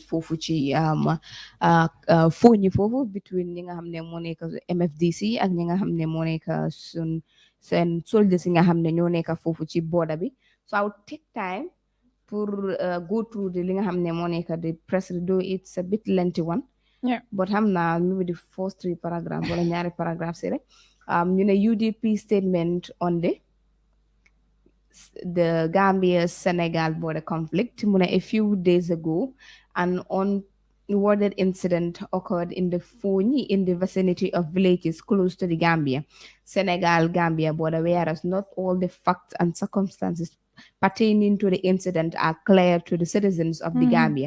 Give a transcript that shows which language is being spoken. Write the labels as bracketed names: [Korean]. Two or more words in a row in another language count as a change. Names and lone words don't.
[Wolof] foofu ci Foni foofu between ñi nga xam ne moo nekk MFDC ak ñi nga xam ne moo nekk seen soldiers yi nga xam ne ñoo nekk foofu ci border bi [English] so I would take time [Wolof] pour [English] go through [Wolof] li nga xam ne moo nekk [English] the press though it's a bit lengthy one but [Wolof] xam naa [English] maybe the first 3 paragraphs [Wolof] wala ñaari paragraphs yi rek [English] you know, UDP statement on the Gambia-Senegal border conflict. A few days ago, an unrewarded incident occurred in the Foni in the vicinity of villages close to the Senegal-Gambia border, whereas not all the facts and circumstances pertaining to the incident are clear to the citizens of the Gambia.